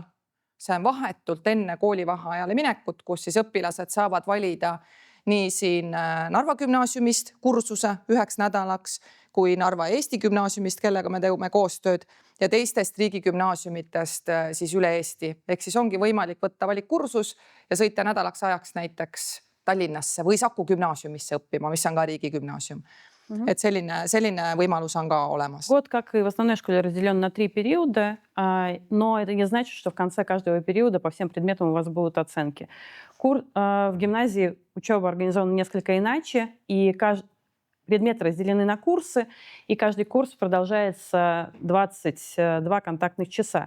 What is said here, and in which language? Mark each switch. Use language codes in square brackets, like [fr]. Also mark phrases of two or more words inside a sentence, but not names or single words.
[et] See on vahetult enne koolivaheajale minekut, kus siis õpilased saavad valida nii siin Narva gümnaasiumist kursuse 1 nädalaks kui Narva Eesti gümnaasiumist, kellega me teeme koostööd, ja teistest riigigümnaasiumitest siis üle Eesti. Ehk siis ongi võimalik võtta valikkursus ja sõita nädalaks ajaks näiteks Tallinnasse või Saku gümnaasiumisse õppima, mis on ka riigigümnaasium. Et selline võimalus on ka olemas. [ru] Год, как и в основной школе, разделен на 3 периода, но это не значит, что в конце каждого периода по всем предметам у вас будут оценки. В гимназии учеба организована несколько иначе, и предметы разделены на курсы, и каждый курс продолжается 22 контактных часа.